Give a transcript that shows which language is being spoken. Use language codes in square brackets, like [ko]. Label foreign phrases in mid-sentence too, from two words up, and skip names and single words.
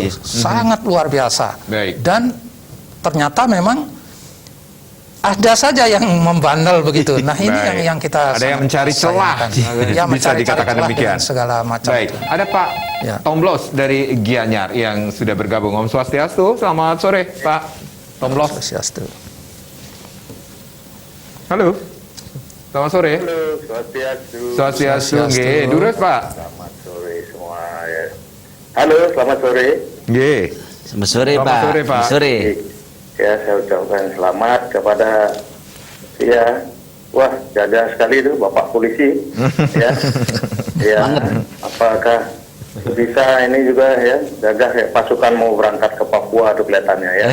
[id] Sangat luar biasa. Baik. Dan ternyata memang ada saja yang membandel begitu. Nah, ini yang kita ada yang mencari celah, ya, bisa dikatakan demikian. Segala macam. Baik, ada Pak Tomblos dari Gianyar yang sudah bergabung. Om Swastiastu, selamat sore Pak Tomblos. Swastiastu. Halo, selamat sore. Halo, Swastiastu. [ban] Swastiastu, nggih. Durus Pak. [id] Selamat sore semua ya. Halo, selamat sore. Nggih. Selamat sore, Selamat Pak. sore, Pak. Selamat sore. Ya, saya ucapkan selamat kepada wah, jaga sekali itu Bapak polisi. Ya, apakah bisa ini juga ya, jaga pasukan mau berangkat ke Papua tuh kelihatannya ya.